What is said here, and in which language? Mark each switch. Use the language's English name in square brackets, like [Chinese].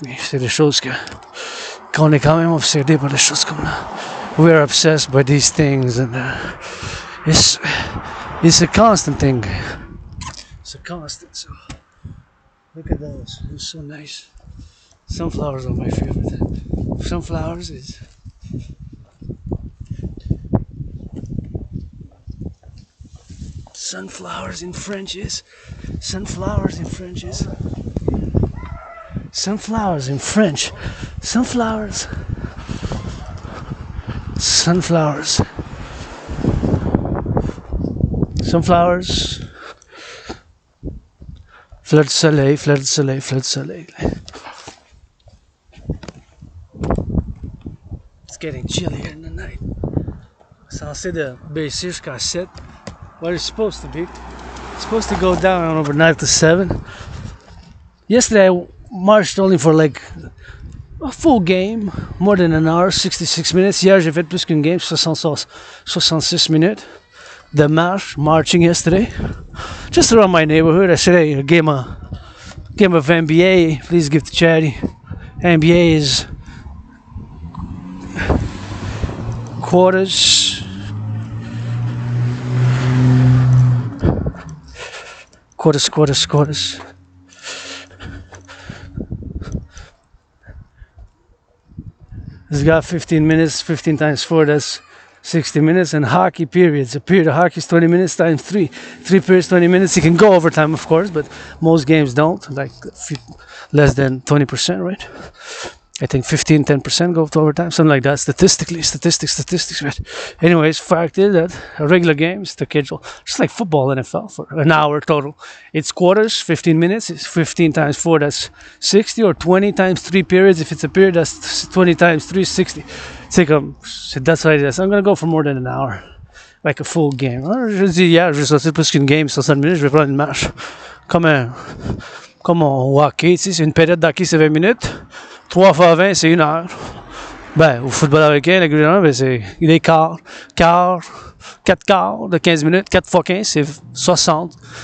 [French] Mais c'est des choses qu'on est quand même obsédé par des choses comme là. [English] We are obsessed by these things, and it's a constant thing. It's a constant. So look at those. It's so nice. Sunflowers are my favorite. Sunflowers is Sunflowers in French is. Sunflowers in French is. Sunflowers in French. Sunflowers. Sunflowers. Sunflowers. [French] Fleur de soleil, fleur de soleil, fleur de soleil. [English] It's getting chillier in the night. [French] Censé de baisser jusqu'à 7. [English] What it's supposed to be. It's supposed to go down overnight to 7. Yesterday I marched only for like a full game, more than an hour, 66 minutes. [French] Hier j'ai fait plus qu'une game, 66 minutes de marche, [English] marching yesterday. Just around my neighborhood. I said, hey, a game of NBA, please give to charity. NBA is quarters. Quarters. It's got 15 minutes, 15 times 4, that's 60 minutes, and hockey periods. A period of hockey is 20 minutes times 3. 3 periods, 20 minutes. You can go overtime, of course, but most games don't, like less than 20%, right? I think 15, 10% go to overtime, something like that. Statistics, right? Anyways, fact is that a regular game is scheduled just like football, NFL, for an hour total. It's quarters, 15 minutes. It's 15 times 4, that's 60, or 20 times 3 periods. If it's a period, that's 20 times 3, 60. That's what it is. I'm going to go for more than an hour, like a full game. [French] Je dis hier, je vais sortir plus qu'une game, 60 minutes, je vais prendre une marche. Comme au hockey, tu sais, c'est une période d'hockey, c'est 20 minutes. 3 fois 20, c'est 1 heure. Ben, au football américain, régulièrement, ben, c'est des quarts, 4 quarts de 15 minutes, 4 fois 15, c'est 60.